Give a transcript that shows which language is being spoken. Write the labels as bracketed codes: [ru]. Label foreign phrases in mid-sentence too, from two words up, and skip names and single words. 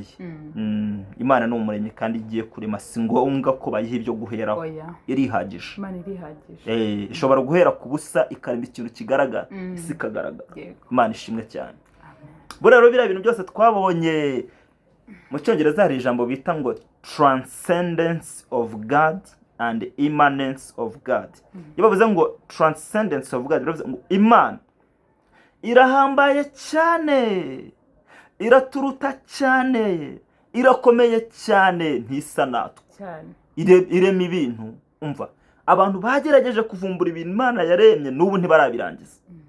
[rw] Imana ni umuremyi kandi igiye kurema, si ngombwa ko bayiha ibyo guheraho, irihagije. Ishobora guhera ku busa ikarema ikintu kigaragara, isi ikagaragara. Imana ishimwe cyane. Buriya rero biriya bintu byose twabonye, mu cyongereza hari ijambo bita ngo [en] transcendence of God and immanence of God. [rw] Iyo bavuze ngo [en] transcendence of God, [rw] bivuze ngo Imana irahambaye cyane, iraturuta cyane, irakomeye cyane, ntisa natwe, irema ibintu. Umva, abantu bagerageje kuvumbura ibintu Imana yaremye n'ubu ntibarabirangiza.